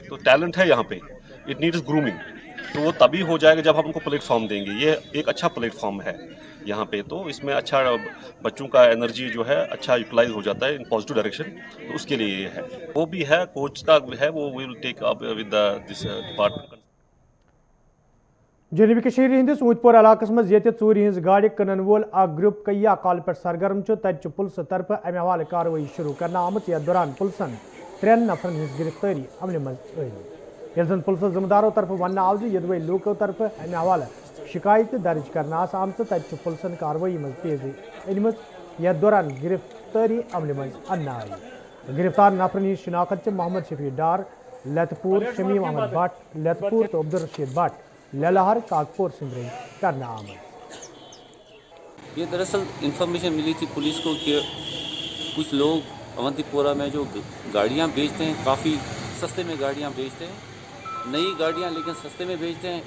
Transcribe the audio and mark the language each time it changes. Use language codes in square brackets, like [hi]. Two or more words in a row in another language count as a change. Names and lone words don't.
[hi] तो टैलेंट है यहाँ पे, [en] it needs grooming. [hi] तो वो तभी हो जाएगा जब हम उनको प्लेटफॉर्म देंगे। ये एक अच्छा प्लेटफॉर्म है यहाँ पे, तो इसमें अच्छा बच्चों का एनर्जी जो है अच्छा यूटिलाइज हो जाता है [en] in positive direction. [hi] तो उसके लिए ये है, वो भी है, कोच का है, [en] we will take up with this department. [ks] जनूबी कश्मीर हंदिस ऊंतपोर इलाकस मज ये चूरी हज गाड़ कनन वोल ग्रुप कईया कॉल पे सरगर्म तत पुलिस तरफ अमे हवाले कार्रवाई शुरू करना आमत। यथ दौरान पुलिसन 3 नफरन हज गिरफ्तारी अमल मज जन पुलिस जिम्मेदारों तरफ वन आव यदवे लूकों तरफ अमे हवाले शिकायत दर्ज करना आमत। तत पुलिसन कार्रवाई मज तेजी अनम यथ दौरान गिरफ्तारी अमल मज अन्न आई। गिरफ्तार नफरन हज शिनाख्त मोहम्मद शफी डार लतपुर, शमीम अहमद भट्ट लतपुर तो अब्दुल रशीद भट्ट ललहर कागपुर सिंदरी करना आमद। [hi] ये दरअसल इंफॉर्मेशन मिली थी पुलिस को कि कुछ लोग अवंतीपोरा में जो गाड़ियाँ बेचते हैं, काफ़ी सस्ते में गाड़ियाँ बेचते हैं, नई गाड़ियाँ लेकिन सस्ते में बेचते हैं।